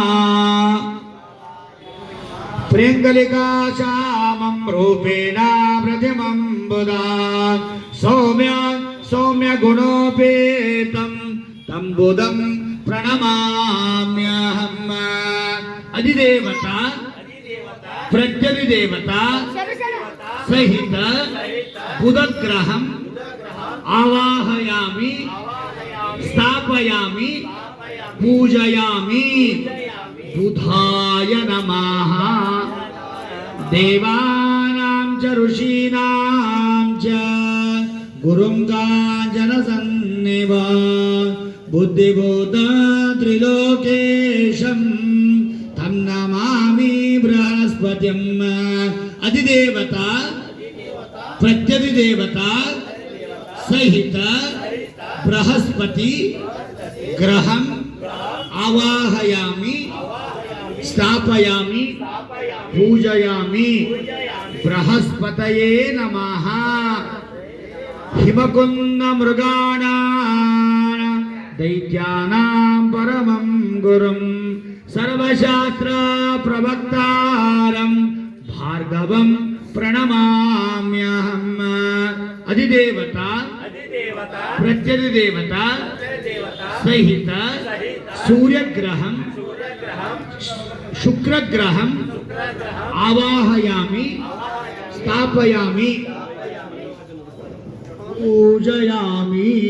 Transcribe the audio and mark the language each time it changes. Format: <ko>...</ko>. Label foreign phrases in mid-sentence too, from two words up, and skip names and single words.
<sa>ಪ್ರೇಂಗಲಿಕಾ ಶ್ಯಾಮಂ ರೂಪೇಣ ಪ್ರತಿಮಂ ಬುಧಾ ಸೌಮ್ಯ ಸೌಮ್ಯ ಗುಣೋಪೇತಂ ತಂ ಬುಧಂ ಪ್ರಣಮಾಮ್ಯಹಂ. ಅಧಿದೇವತ ಪ್ರತ್ಯಧಿದೇವತ ಸಹಿತ ಬುಧಗ್ರಹಂ ಆವಾಹಯಾಮಿ ಸ್ಥಾಪಯಾಮಿ ಪೂಜಯಾಮಿ. ಬುಧಾಯ ನಮಃ. ದೇವಾನಾಂ ಚ ಋಷೀಣಾಂ ಚ ಗುರುಂ ಕಾಂಚನ ಸನ್ನಿಭ ಬುದ್ಧಿಬೋಧ ತ್ರಿಲೋಕೇಶಂ ತಂ ನಮಾಮಿ ಬೃಹಸ್ಪತಿಂ. ಅಧಿದೇವತ ಪ್ರತ್ಯಧಿದೇವತ ಸಹಿತ ಬೃಹಸ್ಪತಿ ಗ್ರಹಂ ಆವಾಹಯಾಮಿ ಸ್ಥಾಪಯಾಮಿ ಪೂಜಯಾಮಿ. ಬೃಹಸ್ಪತಯೇ ನಮಃ. ಹಿಮಕುಂದ ಮೃಗಾಣಾಂ ದೈತ್ಯಾನಾಂ ಪರಮಂ ಗುರುಂ ಸರ್ವಶಾಸ್ತ್ರ ಪ್ರವಕ್ತಾರಂ ಭಾರ್ಗವಂ ಪ್ರಣಮಾಮ್ಯಹಂ. ಅಧಿದೇವತಾ ಪ್ರತ್ಯಧಿದೇವತಾ ಸಹಿತ ಸೂರ್ಯಗ್ರಹಂ ಶುಕ್ರಗ್ರಹಂ ಆವಾಹಯಾಮಿ ಸ್ಥಾಪಯಾಮಿ ಪೂಜಯಾಮಿ.</sa>